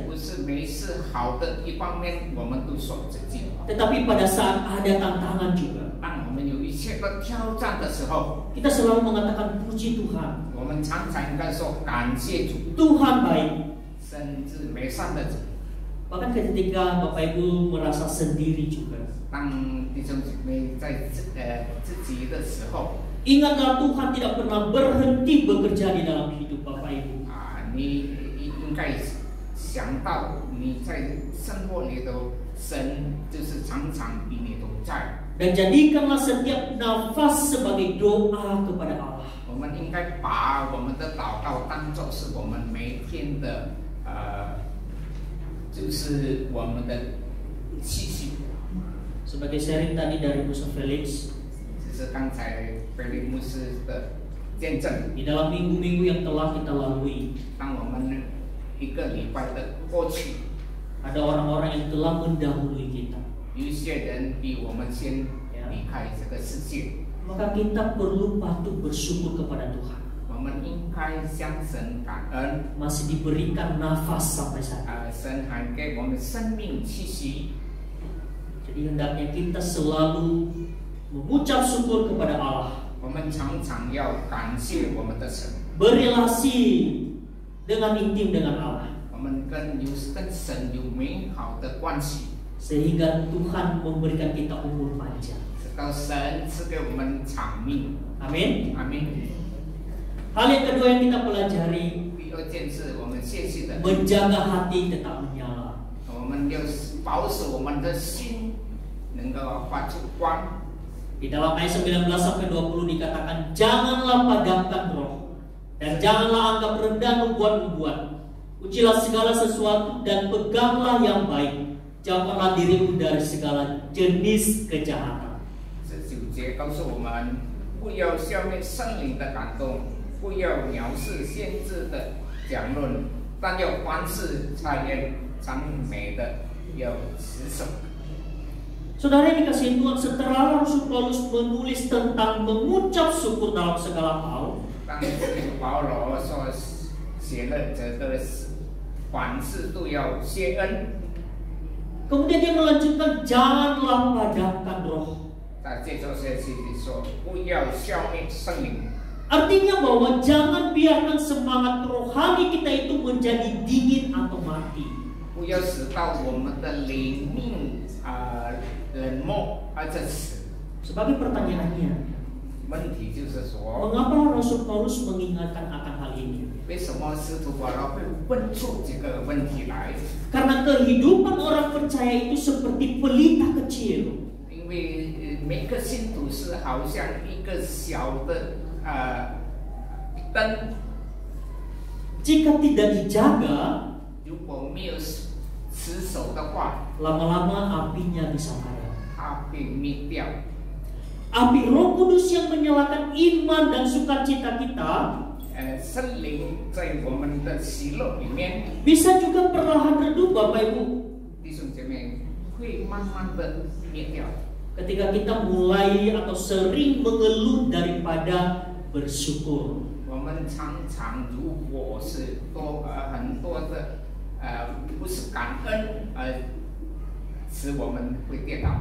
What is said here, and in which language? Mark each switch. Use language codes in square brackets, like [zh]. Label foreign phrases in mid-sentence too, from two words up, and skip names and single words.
[zh] 不是每次好的一方面我们都说这句话， [id] tetapi pada saat ada tantangan juga. [zh] 当我们有一切的挑战的时候， [id] Kita selalu mengatakan puji Tuhan. [zh] 我们常常应该说感谢主， [id] Tuhan baik. [zh] 甚至美善的主。 [id] Bahkan ketika Bapak Ibu merasa sendiri juga, [zh] 当弟兄姐妹在自己的时候， [id] ingatlah Tuhan tidak pernah berhenti bekerja di dalam hidup Bapak Ibu. [zh] 你应该想到你在生活里头，神就是常常与你同在。 [id] Dan jadikanlah setiap nafas sebagai doa kepada Allah. [zh] 我们应该把我们的祷告当作是我们每天的就是我们的气息。 [id] Sebagai sharing tadi dari Musa Felix, [zh] 这是刚才菲利牧师的见证。 [id] di dalam minggu-minggu yang telah kita lalui, [zh] 当我们一个礼拜的过去， [id] ada orang-orang yang telah mendahului kita. [zh] 有一些人比我们先离开这个世界， [id] Maka kita perlu patut bersyukur kepada Tuhan. [zh] 我们应该向神感恩。 [id] Masih diberikan nafas sampai saat ini. [zh] 神还给我们生命气息， [id] Jadi hendaknya kita selalu mengucap syukur kepada Allah. [zh] 我们常常要感谢我们的神。 [id] Berelasi dengan intim dengan Allah. [zh] 我们跟神有美好的关系， [id] Sehingga Tuhan memberikan kita umur panjang. [zh] 直到神赐给我们长命。 [id] Amin. [zh] 阿门。 [id] Hal yang kedua yang kita pelajari, [zh] 第二件事，我们学习的， [id] menjaga hati tetap menyala. [zh] 我们要保守我们的心能够发出光。 [id] Di dalam ayat 19 sampai 20 dikatakan, janganlah padamkan roh dan janganlah anggap rendah membuat-membuat. Ujilah segala sesuatu dan peganglah yang baik. Jauhkanlah dirimu dari segala jenis kejahatan. [zh] 这9节告诉我们，不要消灭圣灵的感动，不要藐视先知的讲论，但要凡事察验赞美的，要持守。 [id] Saudara yang dikasihi Tuhan, setelah Rasul Paulus menulis tentang mengucap syukur dalam segala hal, [zh] 当时保罗所写了这个凡事都要谢恩。 [id] Kemudian dia melanjutkan, janganlah padamkan roh. [zh] 在这首诗里说，不要消灭圣灵。 [id] Artinya bahwa jangan biarkan semangat rohani kita itu menjadi dingin atau mati. [zh] 不要使到我们的灵命冷漠而者死。 [id] Sebagai pertanyaannya, [zh] 问题就是说， [id] mengapa Rasul Paulus mengingatkan akan hal ini? [zh] 为什么使徒保罗会问出这个问题来？ [id] Karena kehidupan orang percaya itu seperti pelita kecil. [zh] 因为每个信徒是好像一个小的灯， [id] Jika tidak dijaga, [zh] 如果没有持守的话， [id] lama-lama apinya bisa padam. [zh] 它会灭掉。 [id] Api Roh Kudus yang menyalakan iman dan sukacita kita [zh] 圣灵在我们的喜乐里面， [id] bisa juga perlahan redup, Bapak Ibu. [zh] 弟兄姐妹会慢慢的灭掉。 [id] Ketika kita mulai atau sering mengeluh daripada bersyukur. [zh] 我们常常如果是很多的不是感恩使我们会跌倒。